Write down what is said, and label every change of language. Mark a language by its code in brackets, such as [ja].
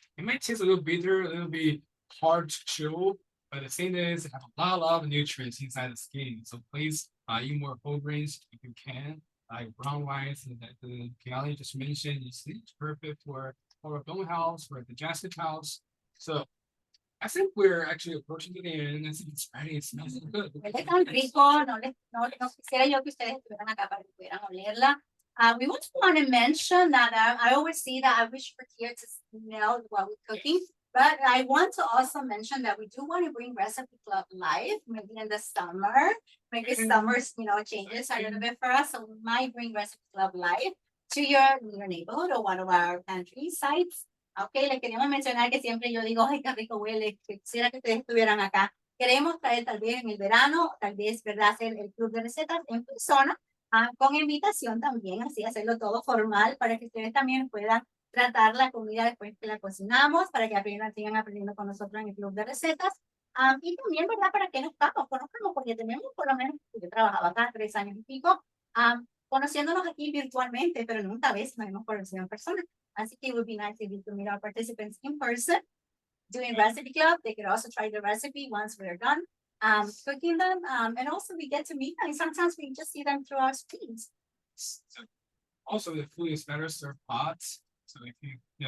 [en] It might taste a little bitter, a little bit hard to chew, but the thing is, it have a lot of nutrients inside the skin. So please eat more whole grains if you can. Like brown rice, and that the Kelly just mentioned, it's perfect for a bone health, for a digestive health. So I think we're actually approaching to the end. I think it's ready. It smells so good. [es] Huele tan rico, no quisiera yo que ustedes estuvieran acá para que pudieran olerla. [en] We also want to mention that I always see that I wish you were here to smell while we're cooking, but I want to also mention that we do want to bring Recipe Club live, maybe in the summer. Maybe summer's, changes a little bit for us, so we might bring Recipe Club live to your neighborhood or one of our pantry sites. [es] Ok, les queríamos mencionar que siempre yo digo, ay, qué rico huele, quisiera que ustedes estuvieran acá. Queremos traer tal vez en el verano, tal vez, ¿verdad?, hacer el club de recetas en persona, con invitación también, así hacerlo todo formal para que ustedes también puedan tratar la comida después que la cocinamos, para que sigan aprendiendo con nosotros en el club de recetas. Y también, ¿verdad?, para que nos conozcamos, porque tenemos por lo menos, yo trabajaba acá 3 años y pico, conociéndonos aquí virtualmente, pero nunca vez nos hemos conocido en persona. Así que [en] it would be nice if you could meet our participants in person doing recipe club. They could also try the recipe once we're done cooking them. And also we get to meet them. Sometimes we just see them through our screens. So also, the food is better served hot. So if you